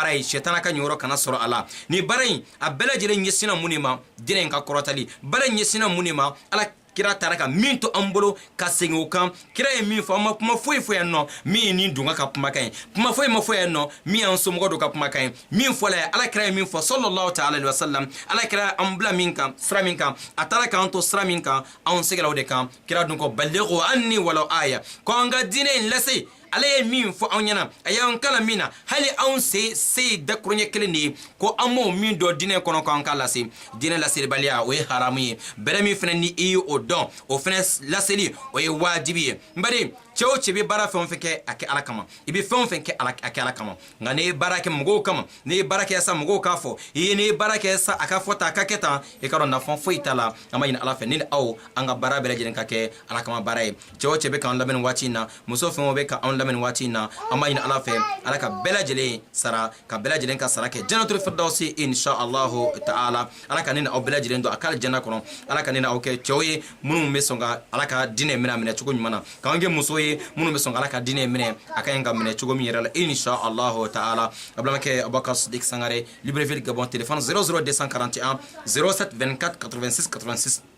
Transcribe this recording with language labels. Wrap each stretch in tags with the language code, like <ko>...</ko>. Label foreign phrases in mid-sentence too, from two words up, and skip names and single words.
<bm>ye sɛtana ka ɲɔyɔrɔ kana sɔrɔ a la nin baara in a bɛɛ lajɛlen ɲɛsinna mun de ma diinɛ in ka kɔrɔtali baara in ɲɛsinna mun de ma ala kira taara ka min to an bolo ka segin o kan kira ye min fɔ an ma kuma foyi fɔ yan nɔ min ye nin dunga ka kumakan ye kuma foyi ma fɔ yan nɔ min y'an somɔgɔ dɔ ka kumakan ye min fɔla ye ala kira ye min fɔ</bm> <ar>صلى الله تعالى عليه وسلم</ar> <bm>ala kira an bila min kan sira min kan a taara k'an to sira min kan anw segera o de kan kira dun ko</bm> <ar>بلغوا عني ولو آية</ar> <bm>ko an ka diinɛ in lase ale ye min fɔ anw ɲɛna a y'an kala min na hali anw se dakuruɲɛ kelen de ye ko an m'o min dɔ diinɛ kɔnɔ k'an ka lase diinɛ laselibaliya o ye haramu ye bɛrɛ min fɛnɛ ni i ye o dɔn o fɛnɛ laseli o ye wajibi ye n bari cɛ o cɛ bɛ baara fɛn o fɛn kɛ a kɛ ala kama i bɛ fɛn o fɛn kɛ a kɛ ala kama nka n'i ye baara kɛ mɔgɔw kama n'i ye baara kɛ sa mɔgɔw k'a fɔ i ye n'i ye baara kɛ sa a ka fɔ tan a ka kɛ tan i ka dɔn nafa foyi t'a la an b'a ɲini ala fɛ ni aw an ka baara bɛɛ lajɛlen ka kɛ ala kama baara ye cɛ o cɛ bɛ k'an lamɛn nin waati in na muso fɛn o bɛ k'an lamɛn nin waati in na an b'a ɲini ala fɛ ala ka bɛɛ lajɛlen sara ka bɛɛ lajɛlen ka sara kɛ</bm> <ar>جنة الفردوس إن شاء الله تعالى</ar> <bm>ala ka ne ni aw bɛɛ lajɛlen don a ka janna kɔnɔ ala ka ne ni aw kɛ cɛw ye minnu bɛ sɔn ka ala ka diinɛ minɛ cogo ɲuman na k'an kɛ muso ye minnu bɛ sɔn ka ala ka diinɛ minɛ a ka ɲi ka minɛ cogo min yɛrɛ la</bm> <ar>إن شاء الله تعالى</ar> <bm>a balimakɛ Abubakar Sidik Sangare Libreville Gabon téléphone 00241 07 24 86 86</bm>